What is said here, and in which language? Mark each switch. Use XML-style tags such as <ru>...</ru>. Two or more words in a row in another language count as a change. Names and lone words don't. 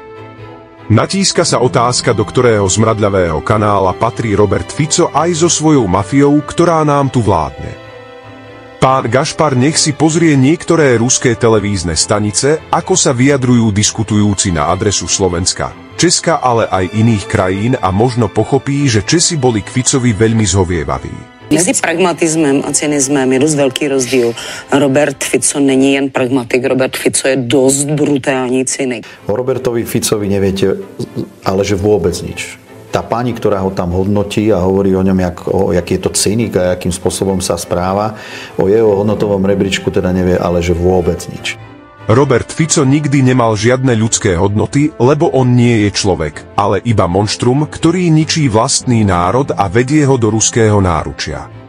<sk>Natíska sa otázka, do ktorého zmradľavého kanála patrí Robert Fico aj so svojou mafiou, ktorá nám tu vládne. Pán Gašpar nech si pozrie niektoré ruské televízne stanice, ako sa vyjadrujú diskutujúci na adresu Slovenska, Česka, ale aj iných krajín, a možno pochopí, že Česi boli k Ficovi veľmi zhovievaví.</sk> <cs>Mezi pragmatismem a cynismem je dost velký rozdíl. Robert Fico není jen pragmatik, Robert Fico je dost brutální cynik.</cs> <sk>O Robertovi Ficovi neviete, ale že vôbec nič. Tá pani, ktorá ho tam hodnotí a hovorí o ňom, jaký je to cynik a akým spôsobom sa správa, o jeho hodnotovom rebríčku teda nevie, ale že vôbec nič. Robert Fico nikdy nemal žiadne ľudské hodnoty, lebo on nie je človek, ale iba monštrum, ktorý ničí vlastný národ a vedie ho do ruského náručia.</sk>